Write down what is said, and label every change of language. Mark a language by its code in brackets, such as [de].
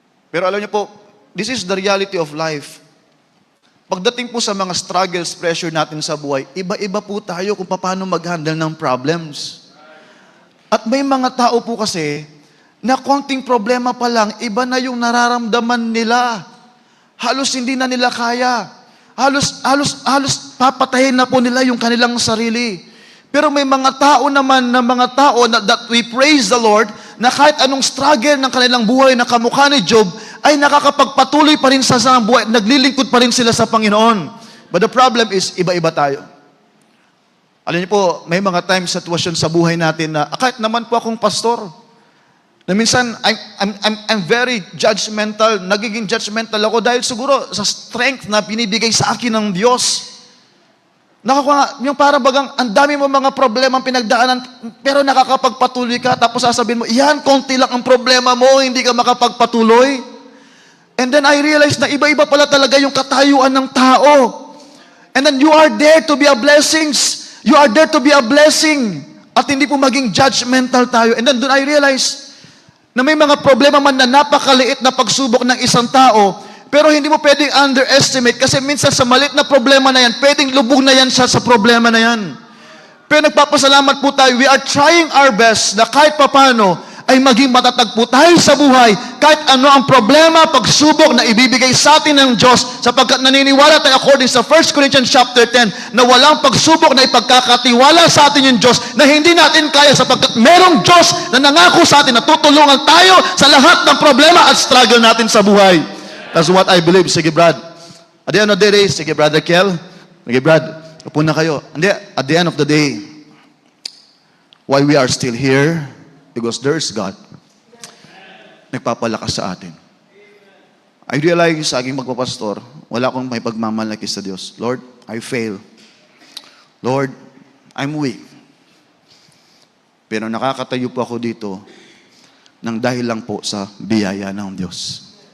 [tl] Pero alam niyo po, [en] this is the reality of life. [tl] Pagdating po sa mga struggles, pressure natin sa buhay, iba-iba po tayo kung paano mag-handle ng problems. At may mga tao po kasi, na konting problema pa lang, iba na yung nararamdaman nila. Halos hindi na nila kaya. Halos papatayin na po nila yung kanilang sarili. Pero may mga tao naman [en] that we praise the Lord, [tl] na kahit anong struggle ng kanilang buhay na kamukha ni Job, ay nakakapagpatuloy pa rin sa buhay, naglilingkod pa rin sila sa Panginoon. [en] But the problem is, [tl] iba-iba tayo. Alam niyo po, may mga times, sitwasyon sa buhay natin na, kahit naman po akong pastor, Na minsan, [en] I'm very judgmental. [tl] Nagiging judgmental ako dahil siguro sa strength na binibigay sa akin ng Diyos. Yung para bagang ang dami mo mga problema pinagdaanan, pero nakakapagpatuloy ka, tapos sasabihin mo, yan, konti lang ang problema mo, hindi ka makapagpatuloy. [en] And then I realized [tl] na iba-iba pala talaga yung katayuan ng tao. [en] And then you are there to be a blessings. You are there to be a blessing. [tl] At hindi po maging judgmental tayo. And then doon [en] I realized [tl] na may mga problema man na napakaliit na pagsubok ng isang tao, pero hindi mo pwedeng underestimate kasi minsan sa maliit na problema na yan, pwedeng lubog na yan siya sa problema na yan. Pero nagpapasalamat po tayo, [en] we are trying our best [tl] na kahit papano ay maging matatag po tayo sa buhay kahit ano ang problema, pagsubok na ibibigay sa atin ng Diyos sapagkat naniniwala tayo according sa 1 Corinthians chapter 10 na walang pagsubok na ipagkakatiwala sa atin yung Diyos na hindi natin kaya sapagkat merong Diyos na nangako sa atin na tutulungan tayo sa lahat ng problema at struggle natin sa buhay. [en] That's what I believe. [tl] Sige, Brad. [en] At the end of the day, sige, Brother Kel. Sige, Brad. [tl] Upo na kayo. Hindi, [en] at the end of the day, why we are still here, because there is God. [tl] Nagpapalakas sa atin. [en] I realize [tl] sa aking magpapastor, wala akong may pagmamalaki sa Diyos. [en] Lord, I fail. Lord, I'm weak. [tl] Pero nakakatayo po ako dito ng dahil lang po sa biyaya ng Diyos.